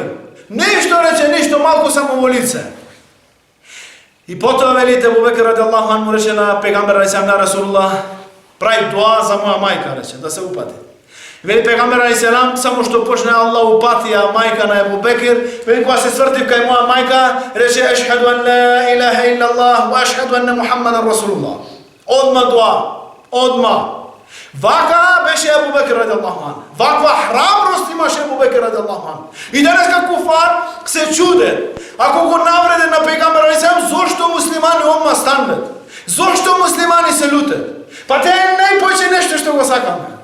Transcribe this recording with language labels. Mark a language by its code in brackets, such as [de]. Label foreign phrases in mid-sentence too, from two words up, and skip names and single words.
[mk] Ништо рече, ништо, малку само во лице. И потоа велите Абу Бекер [ar] رضي الله عنه [mk] рече на пегамбер алейхиселам, на Расулуллах, прави дуа за моја мајка, рече, да се упати. Вели пегамбер алейхиселам, само што почне Аллах упатија мајка на Абу Бекер, вели кога се свртив кај моја мајка, рече [ar] أشهد أن لا إله إلا الله وأشهد أن محمدا رسول الله. [mk] Одма дуа, одма. Вака беше Абу Бекер [ar] رضي الله عنه. [mk] Ваква храброст имаше Абу Бекер [ar] رضي الله عنه. [mk] И денеска куфар се чуде. Ако го навреде на пегамбер алейхиселам, зошто муслимани одма станат? Зошто муслимани се лутат? Па те е најпојче нешто што го сакаме.